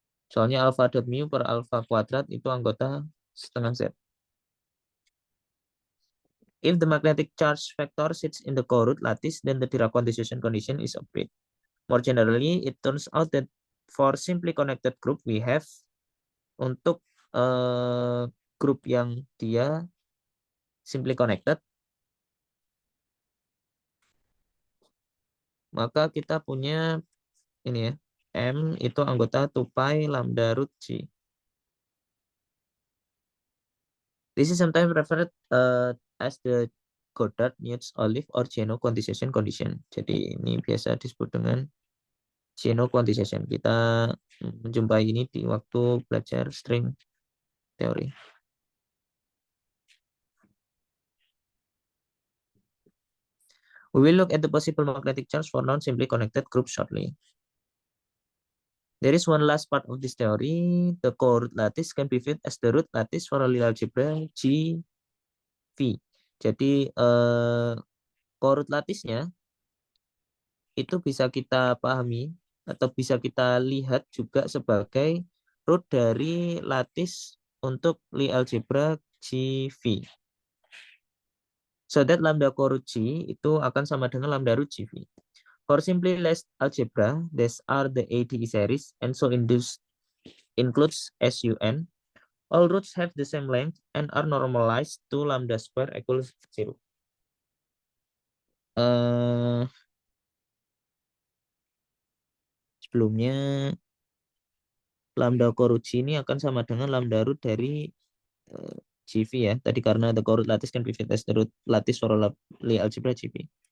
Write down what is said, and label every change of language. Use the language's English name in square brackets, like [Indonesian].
[Indonesian] Soalnya alfa dot mu per alfa kuadrat itu anggota setengah Z. [English] If the magnetic charge vector sits in the coroot lattice, then the Dirac quantization condition is obeyed. More generally, it turns out that for simply connected group, we have [Indonesian] untuk grup yang dia simply connected, maka kita punya ini ya, M itu anggota 2 pi lambda root G. [English] This is sometimes referred as the Goddard-Newton-Olive or Jano quantization condition. [Indonesian] Jadi ini biasa disebut dengan Jano quantization. Kita menjumpai ini di waktu belajar string teori. [English] We will look at the possible magnetic charge for non-simply connected groups shortly. There is one last part of this theory. The coroot lattice can be viewed as the root lattice for a Lie algebra GV. [Indonesian] Jadi coroot lattice-nya itu bisa kita pahami atau bisa kita lihat juga sebagai root dari lattice untuk Lie algebra GV. [English] So that [Indonesian] lambda coroot G itu akan sama dengan lambda root GV. [English] For simply less algebra, these are the ADE series, and so includes SUN. All roots have the same length and are normalized to lambda square equals 0. [Indonesian] Sebelumnya lambda coroot G ini akan sama dengan lambda root dari GV ya. Tadi karena [English] the coroot lattice can be viewed as the root lattice for Lie algebra GV.